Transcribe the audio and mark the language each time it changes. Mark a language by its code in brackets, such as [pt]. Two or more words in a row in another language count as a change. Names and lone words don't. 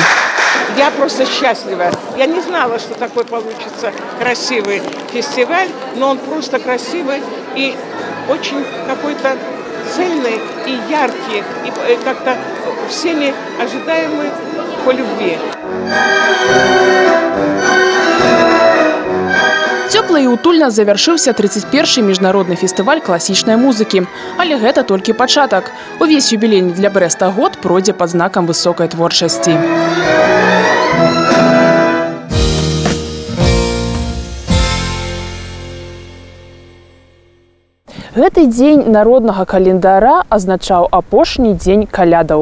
[ru] Я просто счастлива. Я не знала, что такой получится красивый фестиваль, но он просто красивый и очень какой-то цельный и яркий, и как-то всеми ожидаемый по любви. [be] Цёпла і утульна завяршыўся 31-й міжнародны фестываль класічнай музыкі. Але гэта толькі пачатак. Увесь юбілейны для Брэста год пройдзе пад знакам высокай творчасці. Гэты дзень народнага календара азначаў апошні дзень калядаў.